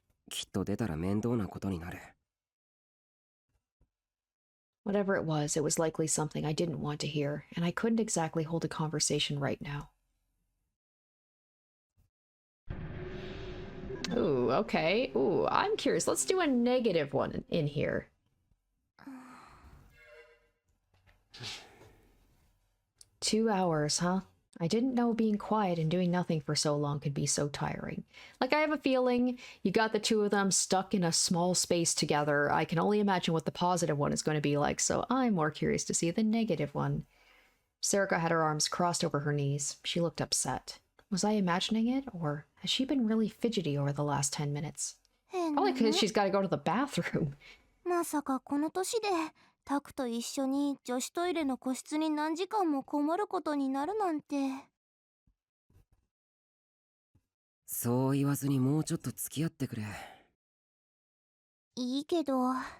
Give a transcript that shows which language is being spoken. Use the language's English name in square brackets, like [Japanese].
[Japanese] きっと出たら面倒なことになる。 [English] Whatever it was likely something I didn't want to hear, and I couldn't exactly hold a conversation right now. Ooh, okay. Ooh, I'm curious. Let's do a negative one in here. Two hours, huh? I didn't know being quiet and doing nothing for so long could be so tiring. Like, I have a feeling you got the two of them stuck in a small space together. I can only imagine what the positive one is going to be like, so I'm more curious to see the negative one. Sarika had her arms crossed over her knees. She looked upset. Was I imagining it, or has she been really fidgety over the last 10 minutes? Probably because she's got to go to the bathroom. [Japanese] まさかこの年でタクと一緒に女子トイレの個室に何時間もこもることになるなんて。そう言わずにもうちょっと付き合ってくれ。いいけど。